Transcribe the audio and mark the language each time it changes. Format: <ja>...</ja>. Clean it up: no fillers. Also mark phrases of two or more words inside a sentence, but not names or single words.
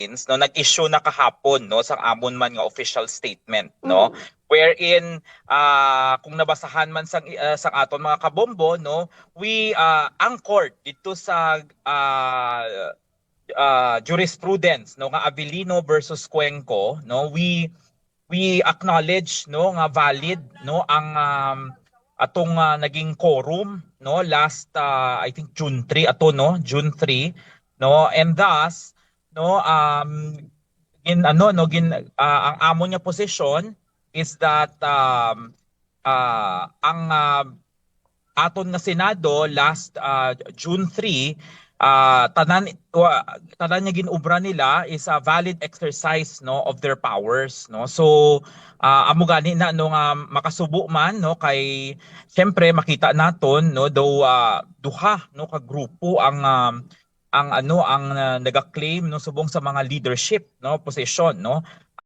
<hil>no, nag-issue na kahapon no sa amon man nga</hil> <en>official statement</en> <hil>no, wherein kung nabasahan man sang aton mga kabombo no,</hil> <en>we anchored</en> <tl>dito sa</tl> <hil>jurisprudence no nga Avellino versus Cuenco no,</hil> <en>we acknowledge</en> <hil>no nga valid no ang atong naging quorum no</hil> <en>last I think June 3</en> <hil>ato no, June 3 no,</hil> <en>and thus</en> <hil>no ang amo niya</hil> <en>position is that</en> <hil>ang aton nga Senado last June 3 tanan niya ginubra nila</hil> <en>is a valid exercise</en> <hil>no</hil> <en>of their powers</en> <hil>no. So amo gani na no nga makasubo man no kay syempre makita naton no though duha no ka grupo ang naga-claim no subong sa mga leadership no position no.</hil>